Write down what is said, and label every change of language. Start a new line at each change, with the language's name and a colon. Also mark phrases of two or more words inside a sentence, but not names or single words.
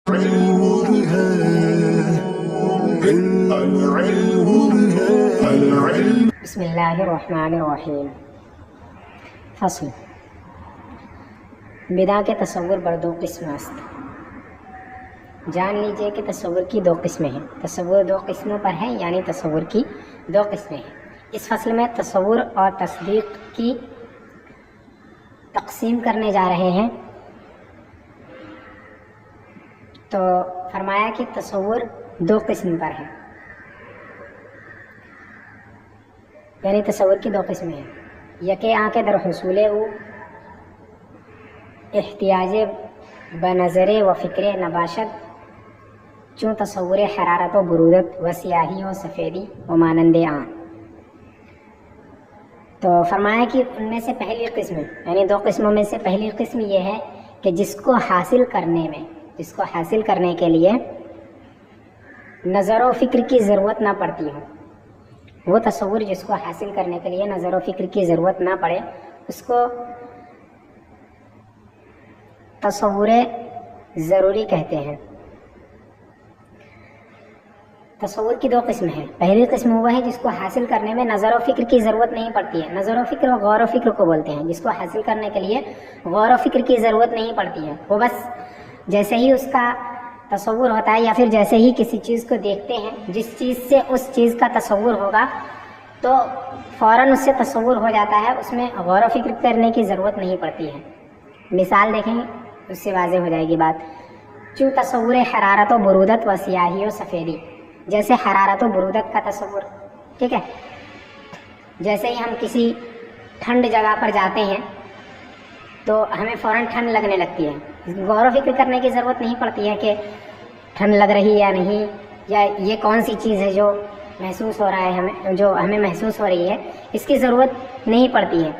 Arabic: بسم اللہ الرحمن الرحیم۔
Persian: فصل بدع کے تصور بر دو قسم است۔
Urdu: جان لیجئے کہ تصور کی دو قسمیں ہیں۔ تصور دو قسموں پر ہے، یعنی تصور کی دو قسمیں ہیں۔ اس فصل میں تصور اور تصدیق کی تقسیم کرنے جا رہے ہیں۔ تو فرمایا کہ تصور دو قسم پر ہے، یعنی تصور کی دو قسمیں ہیں۔
Persian: یکے آنکھ در حصول او احتیاج بنظر و فکر نباشد چون تصور حرارت و برودت و سیاہی و سفیدی و مانند آن۔
Urdu: تو فرمایا کہ ان میں سے پہلی قسم، یعنی دو قسموں میں سے پہلی قسم یہ ہے کہ جس کو حاصل کرنے کے لیے نظر و فکر کی ضرورت نہ پڑتی ہو، وہ تصور جس کو حاصل کرنے کے لیے نظر و فکر کی ضرورت نہ پڑے، اس کو تصور ضروری کہتے ہیں۔ تصور کی دو قسم ہیں۔ پہلی قسم وہ ہے جس کو حاصل کرنے میں نظر و فکر کی ضرورت نہیں پڑتی ہے۔ نظر و فکر و غور و فکر کو بولتے ہیں، جس کو حاصل کرنے کے لیے غور و فکر کی ضرورت نہیں پڑتی ہے۔ وہ بس جیسے ہی اس کا تصور ہوتا ہے، یا پھر جیسے ہی کسی چیز کو دیکھتے ہیں، جس چیز سے اس چیز کا تصور ہوگا تو فوراً اس سے تصور ہو جاتا ہے، اس میں غور و فکر کرنے کی ضرورت نہیں پڑتی ہے۔ مثال دیکھیں، اس سے واضح ہو جائے گی بات۔
Persian: چون تصور حرارت و برودت و سیاہی و سفیدی،
Urdu: جیسے حرارت و برودت کا تصور، ٹھیک ہے، جیسے ہی ہم کسی ٹھنڈ جگہ پر جاتے ہیں تو ہمیں فوراً ٹھنڈ لگنے لگتی ہے، غور و فکر کرنے کی ضرورت نہیں پڑتی ہے کہ ٹھنڈ لگ رہی یا نہیں، یا یہ کون سی چیز ہے جو محسوس ہو رہا ہے ہمیں محسوس ہو رہی ہے، اس کی ضرورت نہیں پڑتی ہے۔